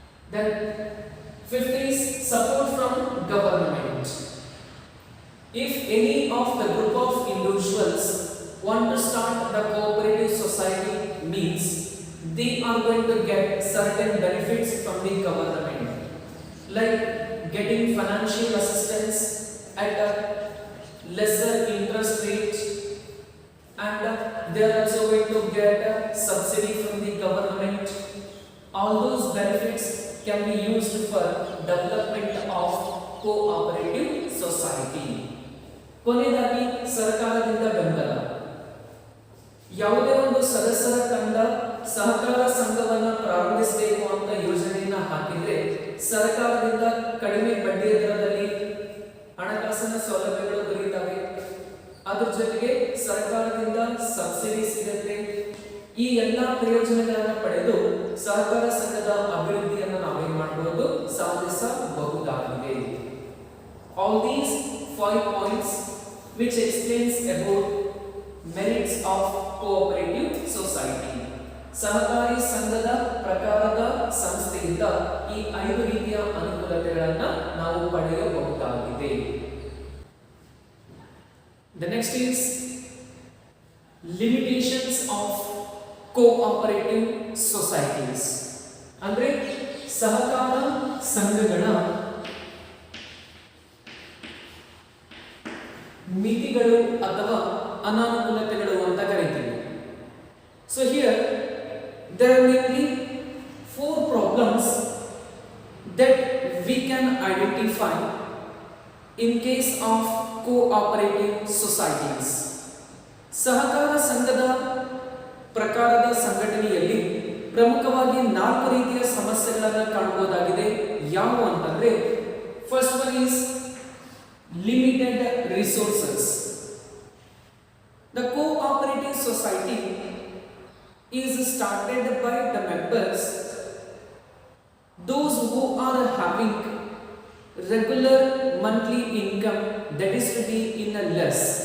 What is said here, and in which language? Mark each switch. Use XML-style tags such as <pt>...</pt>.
<en>Then fifth is support from government. If any of the group of individuals want to start the cooperative society, means they are going to get certain benefits from the government, like getting financial assistance at a lesser interest rate, and they are also going to get a subsidy from the government. All those benefits can be used for development of cooperative society.</en> <kn>ಕೊನೆಯದಾಗಿ ಸರ್ಕಾರದಿಂದ ಬೆಂಬಲ. ಯಾವುದೇ ಒಂದು ಸದಸ್ಯರ ತಂಡ ಸಹಕಾರ ಸಂಘವನ್ನು ಪ್ರಾರಂಭಿಸಬೇಕು ಅಂತ ಯೋಜನೆಯನ್ನ ಹಾಕಿದ್ರೆ ಸರ್ಕಾರದಿಂದ ಕಡಿಮೆ ಬಡ್ಡಿಯ ದರದಲ್ಲಿ ಹಣಕಾಸಿನ ಸೌಲಭ್ಯಗಳು ದೊರೆಯುತ್ತವೆ. ಅದರ ಜೊತೆಗೆ ಸರ್ಕಾರದಿಂದ ಸಬ್ಸಿಡಿ ಸಿಗುತ್ತೆ. ಈ ಎಲ್ಲ ಪ್ರಯೋಜನಗಳನ್ನು ಪಡೆದು ಸಹಕಾರ ಸಂಘದ ಅಭಿವೃದ್ಧಿಯನ್ನು ನಾವೇನ್ ಮಾಡಬಹುದು, ಸಾಧಿಸಬಹುದಾಗಿದೆ.</kn> <en>All these 5 points which explains about merits of cooperative society.</en> <kn>ಸಹಕಾರಿ ಸಂಘದ ಪ್ರಕಾರದ ಸಂಸ್ಥೆಯಿಂದ ಈ 5 ರೀತಿಯ ಅನುಕೂಲತೆಗಳನ್ನು ನಾವು ಪಡೆಯಬಹುದಾಗಿದೆ.</kn> <en>The next is limitations of cooperative societies.</en> <kn>ಅಂದ್ರೆ ಸಹಕಾರ ಸಂಘಗಳ ಮಿತಿಗಳು ಅಥವಾ ಅನಾನುಕೂಲತೆಗಳು ಅಂತ ಕರೀತೀವಿ.</kn> <en>So here there are mainly 4 problems that we can identify in case of cooperative societies.</en> <kn>ಸಹಕಾರ ಸಂಘದ ಪ್ರಕಾರದ ಸಂಘಟನೆಯಲ್ಲಿ ಪ್ರಮುಖವಾಗಿ 4 ರೀತಿಯ ಸಮಸ್ಯೆಗಳನ್ನು ಕಾಣಬಹುದಾಗಿದೆ. ಯಾವುವು ಅಂತಂದ್ರೆ</kn> <en>first one is limited resources. The cooperative society is started by the members, those who are having regular monthly income, that is to be in a less.</en>